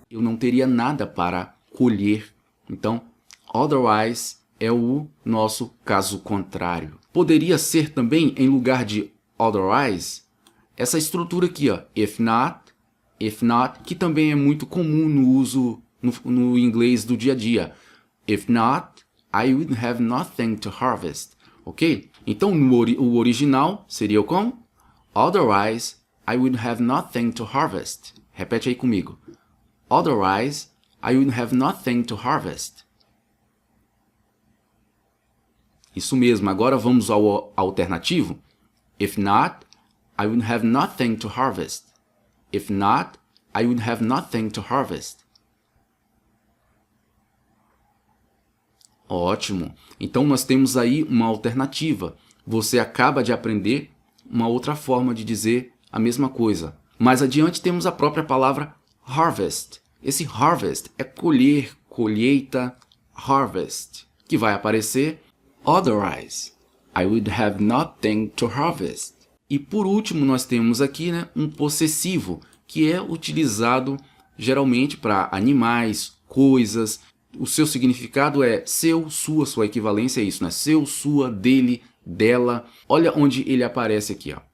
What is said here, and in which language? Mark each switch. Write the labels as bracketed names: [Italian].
[Portuguese] Eu não teria nada para colher. Então, otherwise é o nosso caso contrário. Poderia ser também, em lugar de otherwise, essa estrutura aqui, ó, if not, que também é muito comum no uso no inglês do dia a dia. [English] If not, I would have nothing to harvest. [Portuguese] Ok? Então, o original seria como? [English] Otherwise, I would have nothing to harvest. [Portuguese] Repete aí comigo. [English] Otherwise, I would have nothing to harvest. [Portuguese] Isso mesmo. Agora vamos ao alternativo. [English] If not, I would have nothing to harvest. If not, I would have nothing to harvest. [Portuguese] Ótimo. Então nós temos aí uma alternativa. Você acaba de aprender uma outra forma de dizer a mesma coisa. Mais adiante temos a própria palavra harvest. Esse harvest é colher, colheita, harvest, que vai aparecer otherwise. [English] I would have nothing to harvest. [Portuguese] E por último nós temos aqui, né, um possessivo, que é utilizado geralmente para animais, coisas. O seu significado é seu, sua equivalência é isso, né? Seu, sua, dele, dela. Olha onde ele aparece aqui, ó.